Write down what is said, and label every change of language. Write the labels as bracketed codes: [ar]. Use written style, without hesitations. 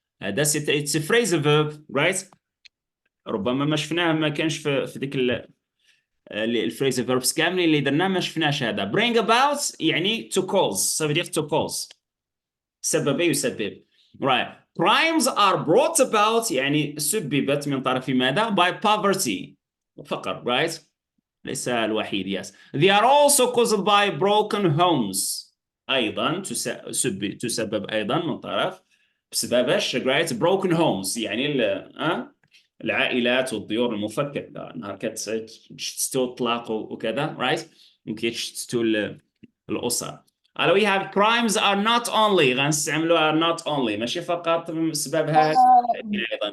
[en] It's a phrasal verb, right? [ar] ربما ما شفناه ما كانش في ديك الفريزال verbs كاملين اللي درناه ما شفناش هذا. [en] Bring about [ar] يعني [en] to cause. [fr] Ça veut dire [en] to cause. [ar] سبب يسبب. [en] Right. Crimes are brought about [ar] يعني سببت من طرف ماذا؟ [en] By poverty. [ar] فقر, [en] right? [ar] ليس الوحيد. Yes. [en] They are also caused by broken homes. [ar] أيضا تسبب أيضا من طرف بسبب ايش؟ [en] Right? Broken homes [ar] يعني العائلات والديور المفككة نهار كتشتتوا الطلاق وكذا. [en] Right? [ar] ممكن تشتتوا الأسر. [en] we have crimes are not only [ar] غنستعملوا [en] are not only [ar] ماشي فقط سببها أيضا.